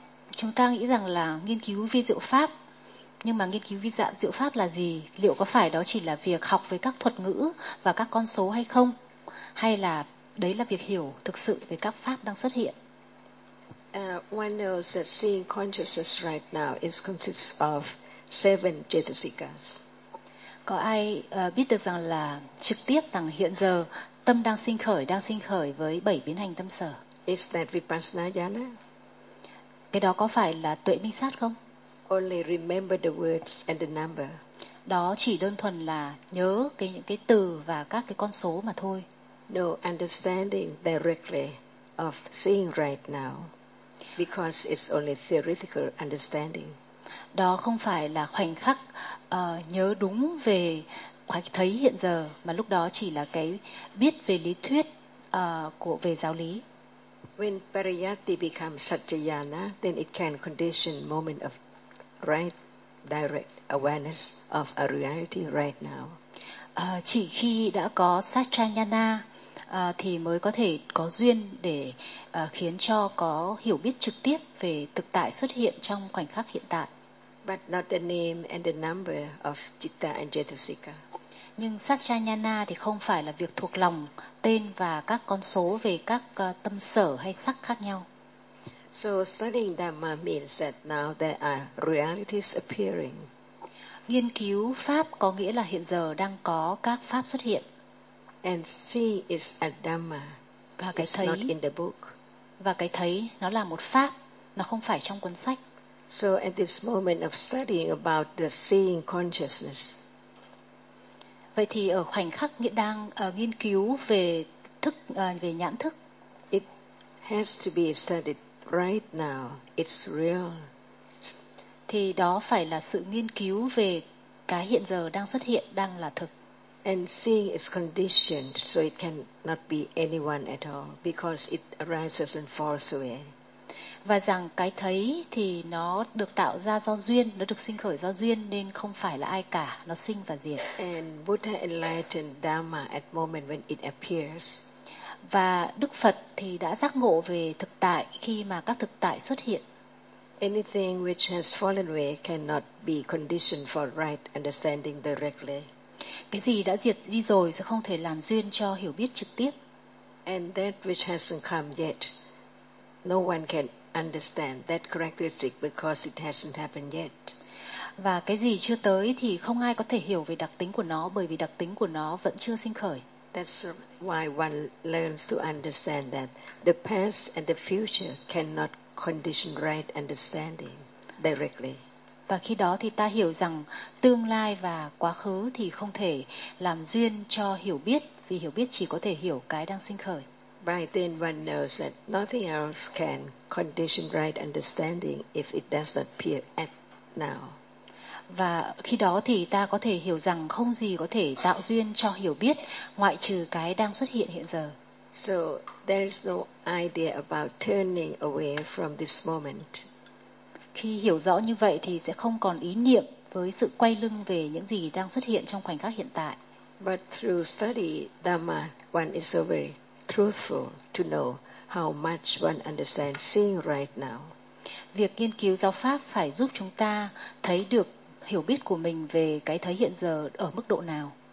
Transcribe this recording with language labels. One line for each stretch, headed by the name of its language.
Vietnamese: Chúng ta nghĩ rằng là nghiên cứu vi diệu pháp, nhưng mà nghiên cứu vi diệu pháp là gì? Liệu có phải đó chỉ là việc học về các thuật ngữ và các con số hay không? Hay là đấy là việc hiểu thực sự về các pháp đang xuất hiện?
English: One knows that seeing consciousness right now is consists of 7 cetasikas.
Vietnamese: Có ai biết được rằng là trực tiếp rằng hiện giờ tâm đang sinh khởi với 7 biến hành tâm sở?
English: Is that vipassana jhana?
Vietnamese: Cái đó có phải là tuệ minh sát không?
English: Only remember the words and the number.
Vietnamese: Đó chỉ đơn thuần là nhớ cái những cái từ và các cái con số mà thôi.
English: No understanding directly of seeing right now, because it's only theoretical understanding.
Vietnamese: Đó không phải là khoảnh khắc nhớ đúng về khoảnh thấy hiện giờ, mà lúc đó chỉ là cái biết về lý thuyết của về giáo lý.
English: When pariyatti becomes satyayana, then it can condition moment of right direct awareness of a reality right now.
Vietnamese: Chỉ khi đã có satyayana thì mới có thể có duyên để khiến cho có hiểu biết trực tiếp về thực tại xuất hiện trong khoảnh khắc hiện tại.
English: But not the name and the number of citta and cetasika.
Vietnamese: Nhưng satchayana thì không phải là việc thuộc lòng tên và các con số về các tâm sở hay sắc khác nhau.
English: So studying dhamma means that now there are realities appearing.
Vietnamese: Nghiên cứu pháp có nghĩa là hiện giờ đang có các pháp xuất hiện.
English: And see is a dhamma.
Vietnamese: Và cái thấy,
English: it's not in the book.
Vietnamese: Và cái thấy nó là một pháp, nó không phải trong cuốn sách.
English: So at this moment of studying about the seeing consciousness.
Vietnamese: Vậy thì ở khoảnh khắc hiện đang nghiên cứu về thức về nhãn thức.
English: It has to be studied right now. It's real.
Vietnamese: Thì đó phải là sự nghiên cứu về cái hiện giờ đang xuất hiện, đang là thực.
English: And seeing is conditioned, so it cannot be anyone at all, because it arises and falls away.
Vietnamese: Và rằng cái thấy thì nó được tạo ra do duyên, nó được sinh khởi do duyên, nên không phải là ai cả, nó sinh và diệt.
English: And Buddha enlightened Dhamma at moment when it appears.
Vietnamese: Và Đức Phật thì đã giác ngộ về thực tại khi mà các thực tại xuất hiện.
English: Anything which has fallen away cannot be conditioned for right understanding directly.
Vietnamese: Cái gì đã diệt đi rồi sẽ không thể làm duyên cho hiểu biết trực tiếp.
English: And that which hasn't come yet, no one can understand that characteristic because it hasn't happened yet.
Vietnamese: Và cái gì chưa tới thì không ai có thể hiểu về đặc tính của nó, bởi vì đặc tính của nó vẫn chưa sinh khởi.
English: That's why one learns to understand that the past and the future cannot condition right understanding directly.
Vietnamese: Và khi đó thì ta hiểu rằng tương lai và quá khứ thì không thể làm duyên cho hiểu biết, vì hiểu biết chỉ có thể hiểu cái đang sinh khởi.
English: By then one knows that nothing else can condition right understanding if it does not appear at now.
Vietnamese: Và khi đó thì ta có thể hiểu rằng không gì có thể tạo duyên cho hiểu biết ngoại trừ cái đang xuất hiện hiện giờ.
English: So there is no idea about turning away from this moment.
Vietnamese: Khi hiểu rõ như vậy thì sẽ không còn ý niệm với sự quay lưng về những gì đang xuất hiện trong khoảnh khắc hiện tại.
English: But through study Dhamma, one is so very truthful to know how much one understands seeing right now.
Vietnamese: Việc nghiên cứu giáo pháp phải giúp chúng ta thấy được hiểu biết của mình về cái thấy hiện giờ ở mức độ nào.